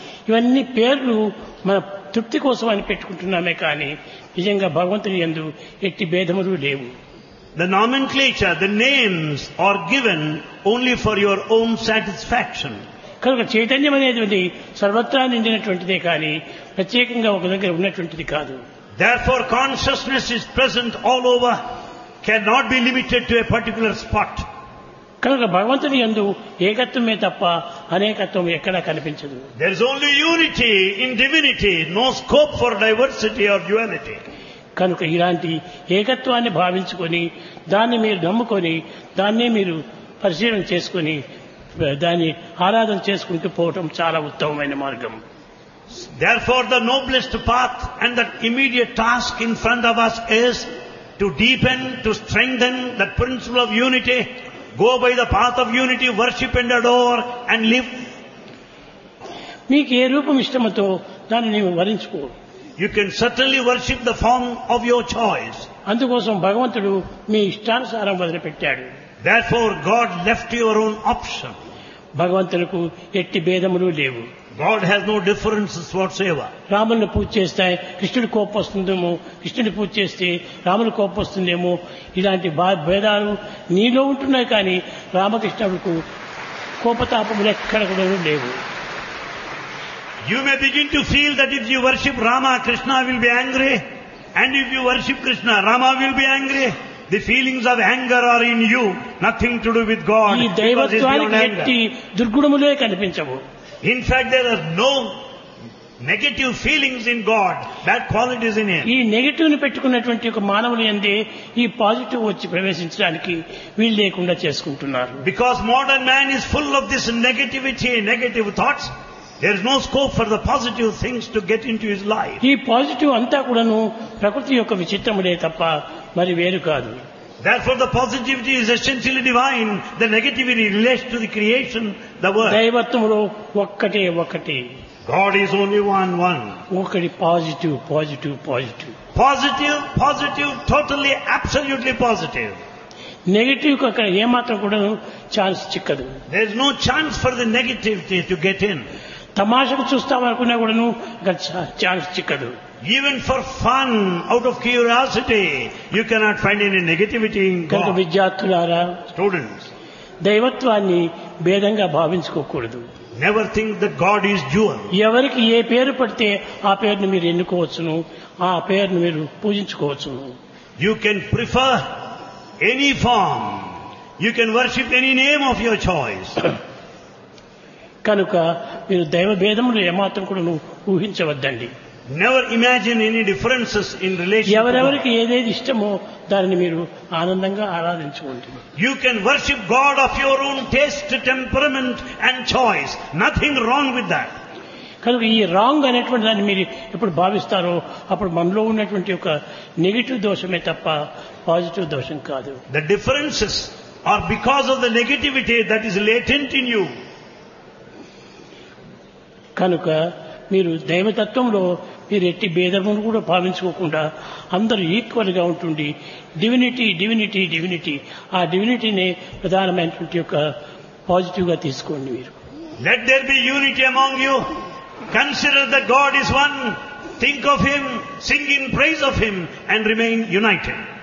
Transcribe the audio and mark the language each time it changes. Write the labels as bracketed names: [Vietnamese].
[Telugu] ఇవన్నీ పేర్లు మన తృప్తి కోసం అని పెట్టుకుంటున్నామే కానీ నిజంగా భగవంతుని యందు ఎట్టి భేదములు లేవు. [English] The nomenclature, the names are given only for your own satisfaction. [Telugu] కనుక చైతన్యం అనేది సర్వత్రా నిండినటువంటిదే కానీ ప్రత్యేకంగా ఒక దగ్గర ఉన్నటువంటిది కాదు. [English] Therefore, consciousness is present all over, cannot be limited to a particular spot. [Telugu] కనుక భగవంతుని యందు ఏకత్వమే తప్ప అనేకత్వం ఎక్కడా కనిపించదు. [English] There is only unity in divinity, no scope for diversity or duality. [Telugu] కనుక ఇలాంటి ఏకత్వాన్ని భావించుకొని దాన్ని మీరు నమ్ముకొని దాన్నే మీరు పరిశీలన చేసుకుని దాన్ని ఆరాధన చేసుకుంటూ పోవటం చాలా ఉత్తమమైన మార్గం. [English] Therefore, the noblest path and the immediate task in front of us is to deepen, to strengthen the principle of unity, go by the path of unity, worship and adore and live. [Telugu] మీకు ఏ రూపం ఇష్టమతో దానిని వరించుకో. [English] You can certainly worship the form of your choice. [Telugu] అందుకోసం భగవంతుడు మీ ఇష్టానుసారం వదిలిపెట్టాడు. [English] Therefore, God left your own option. [Telugu] భగవంతునికు ఎట్టి భేదములు లేవు. [English] God has no differences whatsoever. [Telugu] రాముని పూజ చేస్తే కృష్ణుడి కోపం వస్తుందేమో, కృష్ణుడి పూజ చేస్తే రాముని కోపం వస్తుందేమో, ఇలాంటి భేదాలు నీలో ఉంటున్నాయి కానీ రామకృష్ణుడికి కోపతాపములు ఎక్కడ కూడా లేవు. [English] You may begin to feel that if you worship Rama, Krishna will be angry, and if you worship Krishna, Rama will be angry. The feelings of anger are in you, nothing to do with God. [Telugu] ఈ దైవత్వానికి ఎట్టి దుర్గుణములే కనిపించవు. [English] In fact, there are no negative feelings in God. Bad qualities in him. [Telugu] ఈ negative ని పెట్టుకున్నటువంటి ఒక మానవుని అందే ఈ పాజిటివ్ వచ్చి ప్రవేశించడానికి వీలు లేకుండా చేసుకుంటున్నారు. [English] Because modern man is full of this negativity, negative thoughts. There is no scope for the positive things to get into his life. [Telugu] ఈ పాజిటివ్ అంతా కూడాను ప్రకృతి యొక్క విచిత్రమే తప్ప మరి వేరు కాదు. [English] Therefore, the positivity is essentially divine. The negativity relates to the creation, the world. [Telugu] దైవత్వములు ఒక్కటి ఒక్కటి. [English] God is only one, one. [Telugu] ఒక్కటి positive positive positive [English] Positive positive totally absolutely positive. [Telugu] Negative అక్కడ ఏమాత్రం కూడా chance చిక్కదు. [English] There is no chance for the negativity to get in. [Telugu] తమాషకు చూస్తామనుకునే కూడాను chance చిక్కదు. [English] Even for fun, out of curiosity, you cannot find any negativity in God. [Telugu] Vidyarthulara, [English] students, [Telugu] దైవత్వాన్ని భేదంగా భావించుకోకూడదు. [English] Never think that God is dual. [Telugu] ఎవరికి ఏ పేరు పడితే ఆ పేరును మీరు ఎన్నుకోవచ్చును, ఆ పేరును మీరు పూజించుకోవచ్చును. [English] You can prefer any form. You can worship any name of your choice. [Telugu] కనుక మీరు దైవ భేదములు ఏమాత్రం కూడా ఊహించవద్దండి. [English] Never imagine any differences in relation. [Telugu] ఎవరెవరికి ఏదేది ఇష్టమో దాన్ని మీరు ఆనందంగా ఆరాధించుకోండి. [English] You can worship God of your own taste, temperament and choice. Nothing wrong with that. [Telugu] కనుక ఈ రాంగ్ అనేటువంటి దాన్ని మీరు ఎప్పుడు భావిస్తారో అప్పుడు మనలో ఉన్నటువంటి ఒక నెగిటివ్ దోషమే తప్ప పాజిటివ్ దోషం కాదు. [English] The differences are because of the negativity that is latent in you. [Telugu] కనుక మీరు దైవతత్వంలో మీరు ఎట్టి భేదమును కూడా పాలించుకోకుండా అందరూ ఈక్వల్గా ఉంటుండి. డివినిటీ డివినిటీ డివినిటీ, ఆ డివినిటీనే ప్రధానమైనటువంటి ఒక పాజిటివ్ గా తీసుకోండి మీరు. [English] Let there be unity among you, consider the god is one, think of him, sing in praise of him and remain united.